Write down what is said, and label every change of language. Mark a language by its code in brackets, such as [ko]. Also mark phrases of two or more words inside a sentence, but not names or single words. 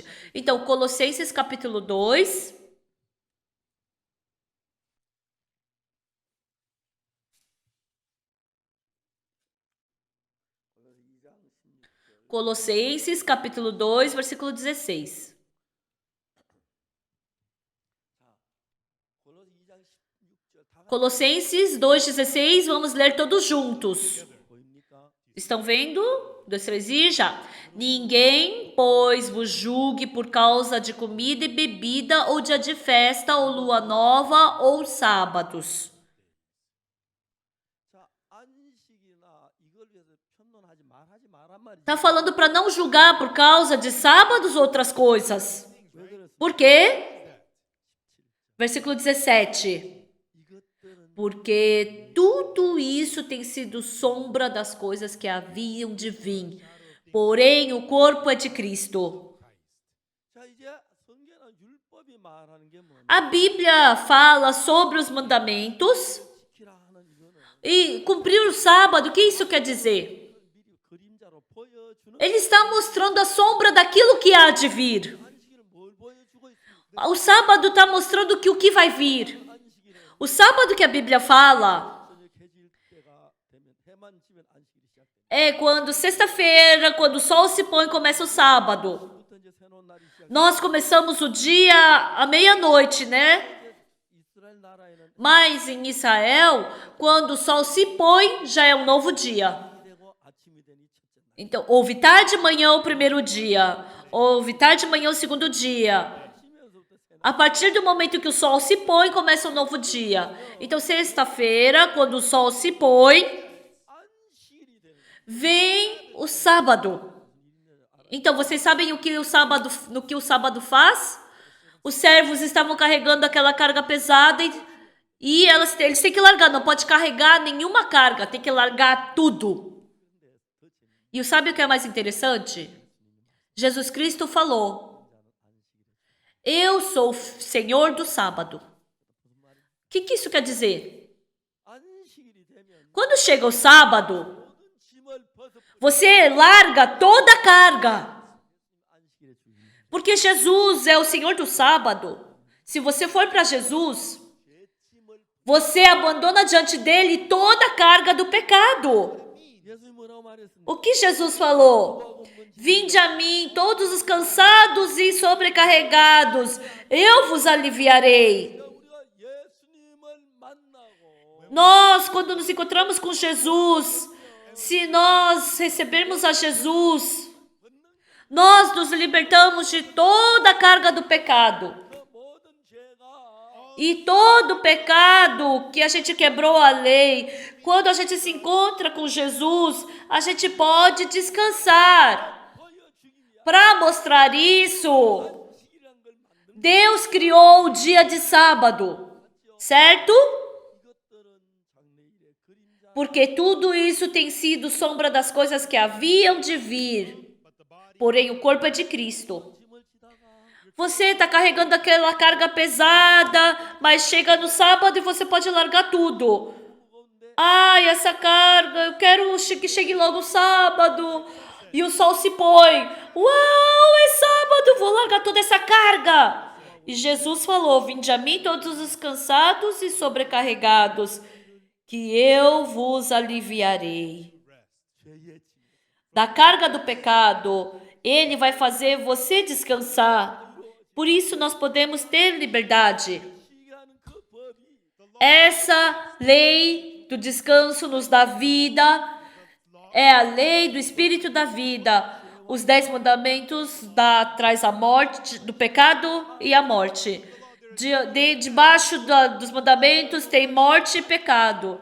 [pt] Então, Colossenses capítulo 2. Colossenses capítulo 2, versículo 16. [ko] 골로새 2장 16절 다 [pt] Colossenses 2,16, vamos ler todos juntos. [ko] 보입니까? [pt] Estão vendo? 2, 3 e já. Ninguém, pois, vos julgue por causa de comida e bebida, ou dia de festa, ou lua nova, ou sábados. [ko] 자, 안식이나 이걸 위해서 편론하지 말란 말이죠. [pt] Está falando para não julgar por causa de sábados ou outras coisas. [ko] 왜 그랬어? [pt] Por quê? Versículo 17. [ko] 이것들은 [pt] Porque tudo isso tem sido sombra das coisas que haviam de vir. Porém, o corpo é de Cristo. [ko] 자, 이제 성경은 율법이 말하는 게 뭐냐? [pt] A Bíblia fala sobre os mandamentos [ko] 지키라 하는 이거는 [pt] e cumprir o sábado. O que isso quer dizer? [ko] 미리 그림자로 보여주는 [pt] Ele está mostrando a sombra daquilo que há de vir. [ko] 안식일은 뭘 보여주고 있습니까? [pt] O sábado está mostrando que o que vai vir. [ko] 안식일은 [pt] O sábado que a Bíblia fala [ko] 저녁 해질 때가 되면 해만 지면 안식일이 시작됩니다. [pt] É quando sexta-feira, quando o sol se põe, começa o sábado. [ko] 부터 이제 새로운 날이 시작. [pt] Nós começamos o dia à meia-noite, né? [ko] 이스라엘 나라에는 [pt] Mas em Israel, quando o sol se põe, já é um novo dia. [ko] 밤이 되고 아침이 되니 첫째 날. [pt] Então, houve tarde de manhã o primeiro dia, houve tarde de manhã o segundo dia. [ko] 아침에서부터 새날. [pt] A partir do momento que o sol se põe, começa um novo dia. Então, sexta-feira, quando o sol se põe, [ko] 안식일이 되는 거예요. [pt] vem o sábado. Então, vocês sabem no que o sábado faz? Os servos estavam carregando aquela carga pesada e eles têm que largar, não pode carregar nenhuma carga, tem que largar tudo. E sabe o que é mais interessante? Jesus Cristo falou: eu sou o Senhor do sábado. O que isso quer dizer? [ko] 안식일이 되면 [pt] Quando chega o sábado, [ko] 모든 짐을 벗어 [pt] você larga toda a carga. [ko] 안식일의 주인. [pt] Porque Jesus é o Senhor do sábado. Se você for para Jesus, [ko] 죄 짐을 [pt] você abandona diante dele toda a carga do pecado. [ko] 예수님 뭐라고 말했습니까? [pt] O que Jesus falou? Vinde a mim, todos os cansados e sobrecarregados, eu vos aliviarei. [ko] 우리가 예수님을 만나고 [pt] Nós, quando nos encontramos com Jesus, se nós recebermos a Jesus, nós nos libertamos de toda a carga do pecado. [ko] 그 모든 죄가 [pt] E todo pecado que a gente quebrou a lei, quando a gente se encontra com Jesus, a gente pode descansar. [ko] 보여주기 위한 [pt] Para mostrar isso, [ko] 안식이란 걸 만든 [pt] Deus criou o dia de sábado, certo? [ko] 이것들은 장래일의 그림자 [pt] Porque tudo isso tem sido sombra das coisas que haviam de vir. Porém, o corpo é de Cristo. [ko] 짐을 지다가 [pt] Você está carregando aquela carga pesada, mas chega no sábado e você pode largar tudo. [ko] 무거운데 [pt] Ai, essa carga, eu quero que chegue logo o sábado. E o sol se põe. Uau, é sábado, vou largar toda essa carga. E Jesus falou: vinde a mim todos os cansados e sobrecarregados, que eu vos aliviarei. [ko] 죄의 짐 [pt] Da carga do pecado, ele vai fazer você descansar. Por isso nós podemos ter liberdade. [ko] 시기하는 그 법이 [pt] Essa lei do descanso nos dá vida. É a lei do Espírito da vida. Os 10 mandamentos traz a morte, do pecado e a morte. Debaixo dos mandamentos tem morte e pecado.